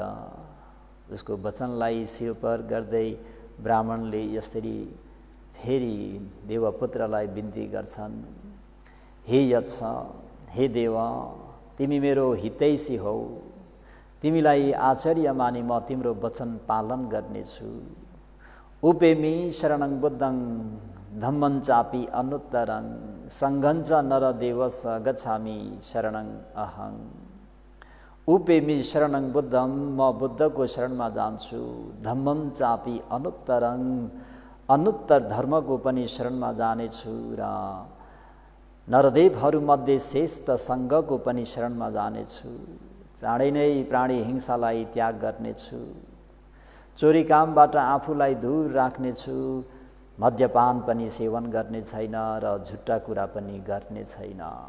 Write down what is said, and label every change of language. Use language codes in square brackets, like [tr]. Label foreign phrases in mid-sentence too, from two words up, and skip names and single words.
[ne] उसको वचनलाई शिरपर गर्दै ब्राह्मणले यसरी फेरि देवपुत्रलाई बिन्ती गर्छन्, हे यक्ष हे देव, तिमी मेरो हितैषी हौ, तिमीलाई आचार्य मानी म तिम्रो वचन पालन गर्नेछु। [pi] उपेमी शरणं बुद्धं धम्मं चापि अनुत्तरं संघं च नरदेवस्य गच्छामि शरणं अहं। उपेमी शरणं बुद्धं, [ne] म बुद्धको शरणमा जान्छु। [pi] धम्मं चापि अनुत्तरं, [ne] अनुत्तर धर्मको पनि शरणमा जानेछु। र नरदेवहरूमध्ये श्रेष्ठ सङ्घको पनि शरणमा जानेछु। चाँडै नै प्राणी हिंसालाई त्याग गर्नेछु। चोरी कामबाट आफूलाई दूर राख्नेछु। मद्यपान पनि सेवन गर्ने छैन र झुट्टा कुरा पनि गर्ने छैन।